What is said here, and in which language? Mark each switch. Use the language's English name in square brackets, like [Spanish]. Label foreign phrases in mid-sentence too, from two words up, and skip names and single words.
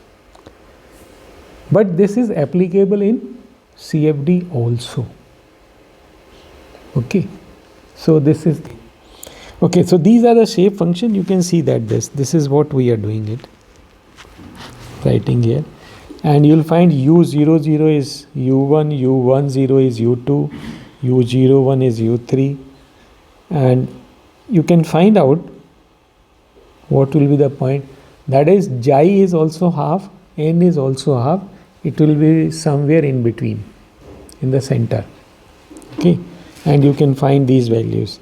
[English] But this is applicable in CFD also. Okay. So this is okay. So these are the shape function. You can see that this is what we are doing it. Writing here. And you'll find U00 is U1, U10 is U2, U01 is U3, and you can find out what will be the point. That is, xi is also half, n is also half. It will be somewhere in between, in the center. Okay, and you can find these values.